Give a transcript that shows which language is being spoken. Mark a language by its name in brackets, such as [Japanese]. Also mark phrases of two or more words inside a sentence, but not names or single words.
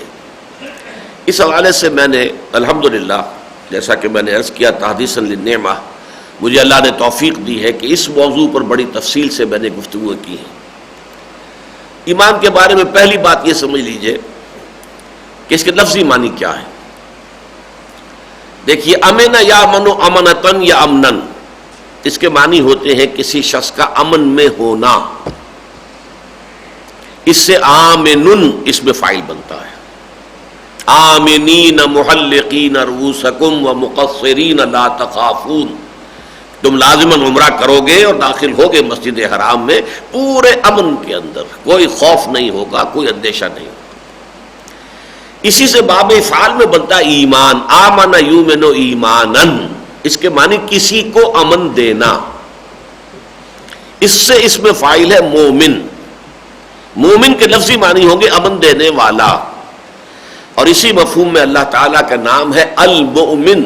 [Urdu] اس حوالے سے میں نے الحمدللہ، جیسا کہ میں نے عرض کیا، [Arabic] تحدیثاً للنعمہ، [Urdu] مجھے اللہ نے توفیق دی ہے کہ اس موضوع پر بڑی تفصیل سے میں نے گفتگو کی ہے۔ ایمان کے بارے میں پہلی بات یہ سمجھ لیجئے کہ اس کے لفظی معنی کیا ہے۔ [Arabic] دیکھیے، امن یا منو امنتن یا امنن، [Urdu] اس کے معنی ہوتے ہیں کسی شخص کا امن میں ہونا۔ اس سے آمنن اس میں فاعل بنتا ہے، [Arabic] آمنین محلقین رؤوسکم ومقصرین لا تخافون، [Urdu] تم لازماً عمرہ کرو گے اور داخل ہوگے مسجد حرام میں پورے امن کے اندر، کوئی خوف نہیں ہوگا، کوئی اندیشہ نہیں ہوگا۔ اسی سے باب افعال میں بنتا ہے ایمان، [Arabic] آمن یؤمن ایمانن، [Urdu] اس کے معنی کسی کو امن دینا، اس سے اس میں فاعل ہے مومن، مومن کے لفظی معنی ہوں گے امن دینے والا، اور اسی مفہوم میں اللہ تعالیٰ کا نام ہے المؤمن۔